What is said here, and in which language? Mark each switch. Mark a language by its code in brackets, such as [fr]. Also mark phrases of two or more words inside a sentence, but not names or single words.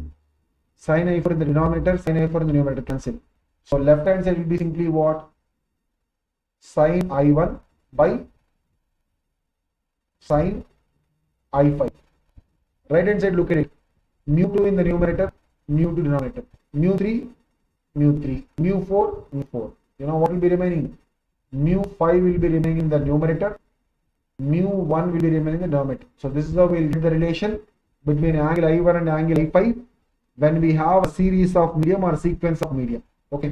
[en] Sin I4 in the denominator, sin I4 in the numerator, cancel. So left hand side will be simply what? Sin I1 by sin I5. Right hand side, look at it. Mu2 in the numerator, mu2 denominator. Mu3, mu3. Mu4, mu4. You know what will be remaining? Mu5 will be remaining in the numerator. Mu1 will be remaining in the denominator. So this is how we will get the relation between angle I1 and angle I5 when we have a series of medium or sequence of medium. Okay.